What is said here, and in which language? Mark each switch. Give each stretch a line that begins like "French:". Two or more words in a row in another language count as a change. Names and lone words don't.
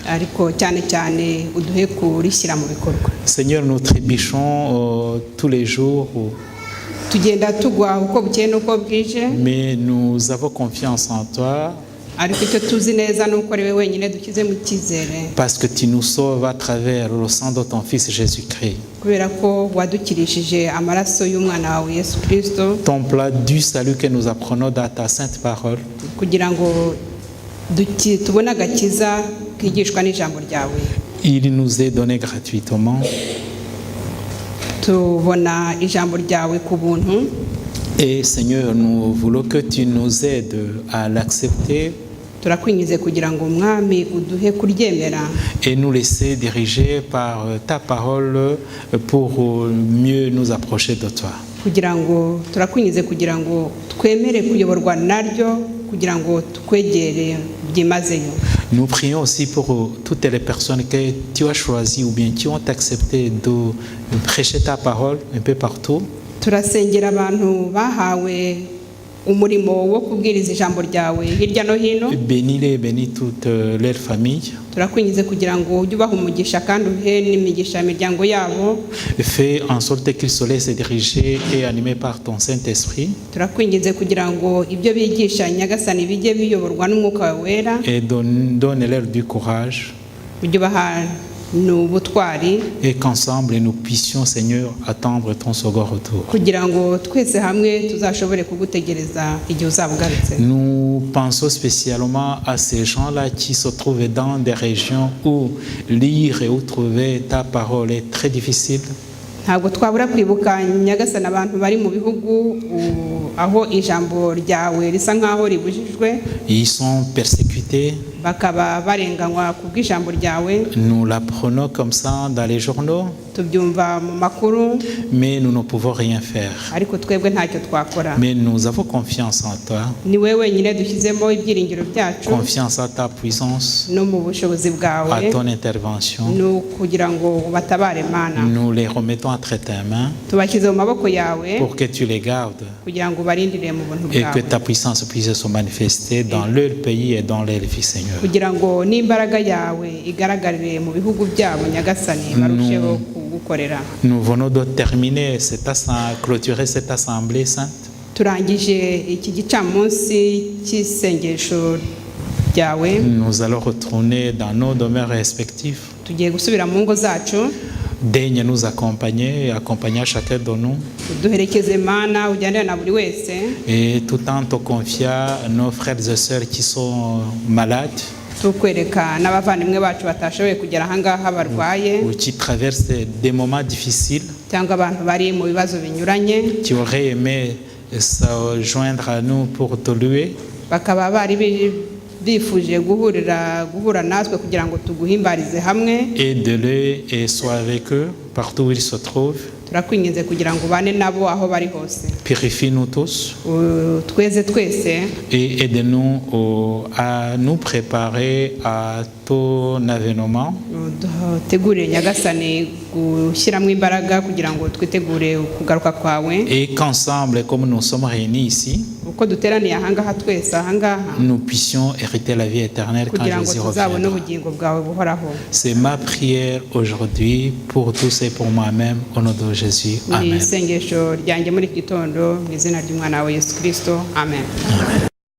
French: Seigneur, nous trébuchons tous les jours, mais nous avons confiance en toi. Parce que tu nous sauves à travers le sang de ton Fils Jésus-Christ.
Kinyarwanda: kubera ko wadukirishije amaraso y'umwana wawe Yesu Kristo
French: ton plat du salut que nous apprenons dans ta sainte parole.
Kinyarwanda: kugira ngo tubone agakiza kigishwa n'ijambo ryawe.
French: Il nous est donné gratuitement.
Kinyarwanda: Tubona ijambo ryawe ku buntu.
French: Et Seigneur, nous voulons que tu nous aides à l'accepter
Kinyarwanda: turakwinjize kugira ngo umwami uduhe kuryemera
French: et nous laisser diriger par ta parole pour mieux nous approcher de toi.
Kinyarwanda: kugira ngo turakwinjize kugira ngo twemere kuyoborwa naryo kugira ngo tukwegere byimazeyo.
French: Nous prions aussi pour toutes les personnes que tu as choisies ou bien qui ont accepté de prêcher ta parole un peu partout.
Kinyarwanda: turasengera abantu bahawe umurimo wo kubwiriza ijambo ryawe hirya no hino.
French: Bénis-les, bénis toute leur famille.
Kinyarwanda: turakwinjize kugira ngo ujye ubaha umugisha kandi uhe n'imigisha imiryango yabo.
French: Fais en sorte qu'ils se laissent diriger et animés par ton Saint-Esprit.
Kinyarwanda: turakwinjize kugira ngo ibyo bigisha nyagasani bijye biyoborwa n'umwuka wawe wera.
French: Et donne-leur du courage.
Kinyarwanda: ujye ubaha n'ubutwari.
French: Et qu'ensemble nous puissions, Seigneur, attendre ton second retour.
Kinyarwanda: kugira ngo twese hamwe tuzashobore kugutegereza igihe uzaba ugarutse.
French: Nous pensons spécialement à ces gens-là qui se trouvent dans des régions où lire et où trouver ta parole est très difficile.
Kinyarwanda: ntabwo twabura kwibuka nyagasani abantu bari mu bihugu aho ijambo ryawe risa nk'aho ribujijwe.
French: Ils sont persécutés.
Kinyarwanda: bakaba barenganywa ku bw'ijambo ryawe.
French: Nous l'apprenons comme ça dans les journaux.
Kinyarwanda: tubyumva mu makuru.
French: Mais nous ne pouvons rien faire.
Kinyarwanda: ariko twebwe ntacyo twakora.
French: Mais nous avons confiance en toi.
Kinyarwanda: ni wowe wenyine dushyizemo ibyiringiro byacu.
French: Confiance à ta puissance.
Kinyarwanda: no mu bushobozi bwawe.
French: À ton intervention.
Kinyarwanda: no kugira ngo ubatabare Mana.
French: Nous les remettons entre tes mains.
Kinyarwanda: tubashyize mu maboko yawe.
French: Pour que tu les gardes.
Kinyarwanda: kugira ngo ubarindire mu buntu
French: Et
Kinyarwanda: bwawe.
French: que ta puissance puisse se manifester dans leur pays et dans leur vie, Seigneur.
Kinyarwanda: kugira ngo n'imbaraga yawe igaragarire mu bihugu byabo nyagasani barusheho kugukorera.
French: Nous venons de terminer clôturer cette assemblée sainte.
Kinyarwanda: turangije iki gicamunsi cy'isengesho ryawe.
French: Nous allons retourner dans nos demeures respectives.
Kinyarwanda: tugiye gusubira mu ngo zacu.
French: Daigne nous accompagner et accompagner chacun de nous.
Kinyarwanda: duherekeze Mana ujyanire na buri wese.
French: Et tout en te confiant nos frères et sœurs qui sont malades.
Kinyarwanda: tukwereka n'abavandimwe bacu batashoboye kugera ahangaha barwaye.
French: Ou qui traversent des moments difficiles.
Kinyarwanda: cyangwa abantu bari mu bibazo binyuranye.
French: Qui auraient aimé se joindre à nous pour te louer.
Kinyarwanda: bakaba bari bifuje guhura natwe kugira ngo tuguhimbarize hamwe.
French: Aide-les et sois avec eux partout où ils se trouvent.
Kinyarwanda: turakwinginze kugira ngo ubane nabo aho bari hose.
French: Purifie-nous tous.
Kinyarwanda: tweze twese.
French: Et aide-nous à nous préparer à ton avènement.
Kinyarwanda: dutegure nyagasani gushyiramo imbaraga kugira ngo twitegure kugaruka kwawe.
French: Et qu'ensemble, comme nous sommes réunis ici,
Kinyarwanda: uko duteraniye ahangaha twese ahangaha.
French: nous puissions hériter la vie éternelle quand
Kinyarwanda: kugira ngo
French: Jésus
Kinyarwanda: tuzabone
French: reviendra.
Kinyarwanda: ubugingo bwawe buhoraho.
French: C'est ma prière aujourd'hui pour tous et pour moi-même au nom de Jésus.
Kinyarwanda: ni Amen. isengesho ryanjye muri iki gitondo mu izina ry'umwana wawe Yesu Kristo. Amen.